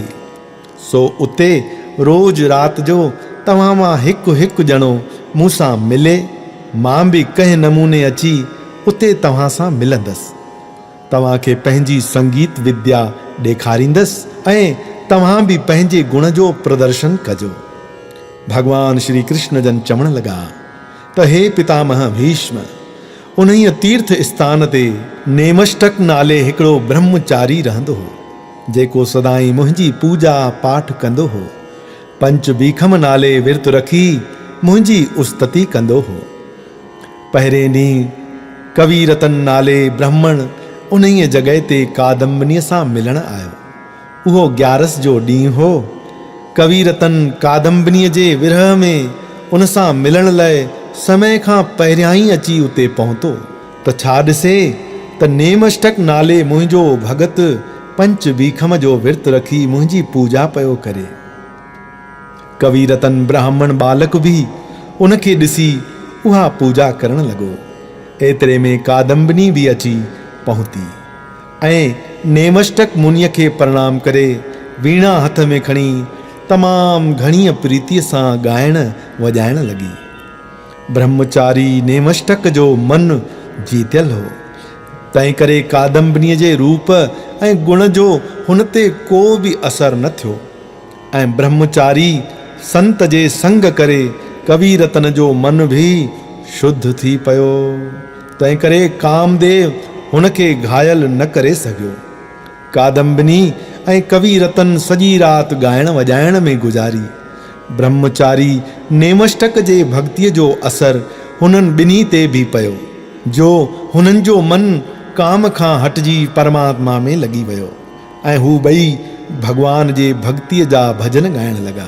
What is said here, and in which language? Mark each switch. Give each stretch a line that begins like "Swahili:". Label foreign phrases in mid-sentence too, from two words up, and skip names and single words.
Sindhi: सो उते रोज़ राति जो तव्हां मां हिकु हिकु ॼणो मूंसां मिले, मां बि कंहिं नमूने अची उते तव्हां सां मिलंदसि। तव्हांखे पंहिंजी संगीत विद्या ॾेखारींदसि ऐं तव्हां बि पंहिंजे गुण जो प्रदर्शन कजो। भगवान श्री कृष्ण जन चवण लॻा त हे पितामह भीष्म, उन्हीअ तीर्थ स्थान ते नेमष्टक नाले हिकिड़ो ब्रह्मचारी रहंदो हो, जेको सदाई मुंहिंजी पूजा पाठ कंदो हो। पंच बीखम नाले विर्त रखी मुंहिंजी उस्तति कंदो हो। पहिरें ॾींहुं कवि रतन नाले ब्राह्मण उन्हीअ जॻह ते कादम्बिनीअ सां मिलण आयो। उहो 11 जो ॾींहुं हो। कवि रतन कादम्बिनीअ जे विरह में उन सां मिलण लाइ समय खां पहिरियां ई अची उते पहुतो त छा ॾिसे त नेमष्टक नाले मुंहिंजो भगत पंच बीखम जो विर्त रखी मुंहिंजी पूजा पियो करे। कवि रतन ब्राह्मण बालक बि उनखे ॾिसी उहा पूजा करण लॻो। एतिरे में कादम्बिनी बि अची पहुती ऐं नेमष्टक मुनीअ खे प्रणाम करे वीणा हथ में खणी तमामु घणीअ प्रीतीअ सां ॻाइण वॼाइण लॻी। ब्रह्मचारी नेमष्टक जो मन जीतियल हो, तंहिं करे कादम्बिनीअ जे रूप ऐं गुण जो हुन ते को बि असर न थियो ऐं ब्रह्मचारी संत जे संग करे कवि रतन जो मन बि शुद्ध थी पियो। तंहिं करे कामदेव हुनखे घायल न करे सघियो। कादम्बिनी ऐं कवि रतन सॼी राति ॻाइण वॼाइण में गुज़ारी। ब्रह्मचारी नेमष्टक जे भक्तीअ जो असर हुननि ॿिन्ही ते बि पियो, जो हुननि जो मन काम खां हटिजी परमात्मा में लॻी वियो ऐं हू ॿई भॻवान जे भक्तीअ जा भॼन ॻाइण लॻा।